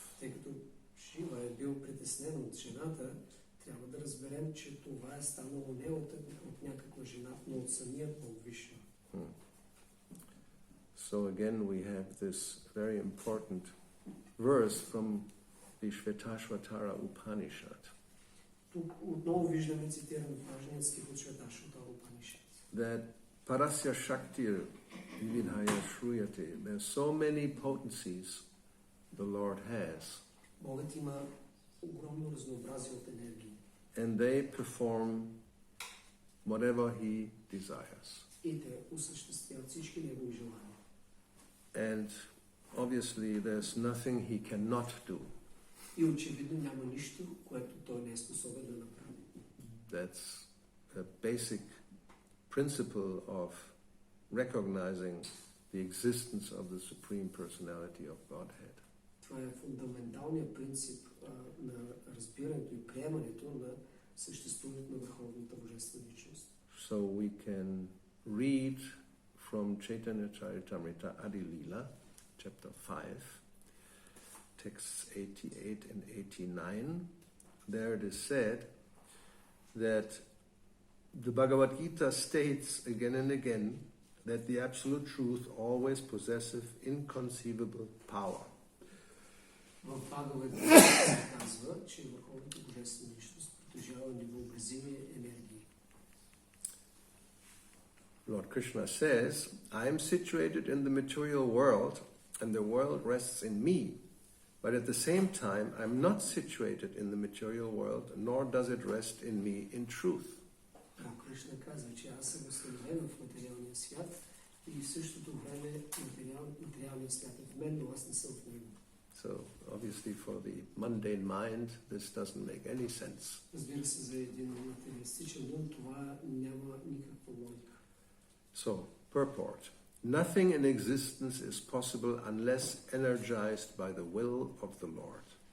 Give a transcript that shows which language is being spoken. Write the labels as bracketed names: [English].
[Bulgarian] Тъй като Шива е бил притеснен от жената, трябва да разберем, че това е станало не от някаква жена, но от самият Бог Вишну. [English] So again we have this very important verse from the Shvetashvatara Upanishad. [Bulgarian] Тук отново виждаме цитиран важният стих от Шветашватара Упанишад. [Sanskrit] That Parasya Shaktir Vividhaya Shruyate. [English] There are so many potencies the Lord has. [Bulgarian] Богът има огромно разнообразие от енергии. [English] And they perform whatever he desires. [Bulgarian] И те осъществяват всички негови желания. [English] And obviously there's nothing he cannot do. [Bulgarian] И очевидно няма нищо, което той не е способен да направи. [English] That's a basic principle of recognizing the existence of the Supreme Personality of Godhead. [Bulgarian] Това е фундаменталният принцип на разбирането и приемането на съществуването на Върховната Божествена личност. [English] So we can read from Chaitanya Charitamrita Adi Lila, chapter 5, texts 88 and 89. There it is said that the Bhagavad Gita states again and again that the absolute truth always possesses inconceivable power. [Bulgarian] В Бхагавад се казва, че върховната божествена личност притежава невъобразими енергии. [English] Lord Krishna says, I am situated in the material world and the world rests in me, but at the same time I am not situated in the material world, nor does it rest in me in truth. [Bulgarian] Кришна казва, че аз съм установен в материалния свят и в същото време материалният свят е в мен, но аз не съм в него. [English] So obviously for the mundane mind this doesn't make any sense. [Bulgarian] Разбира се, за един материалистичен ум това няма никаква логика. [English] So, purport. Nothing in existence is possible unless energized by the will of the Lord.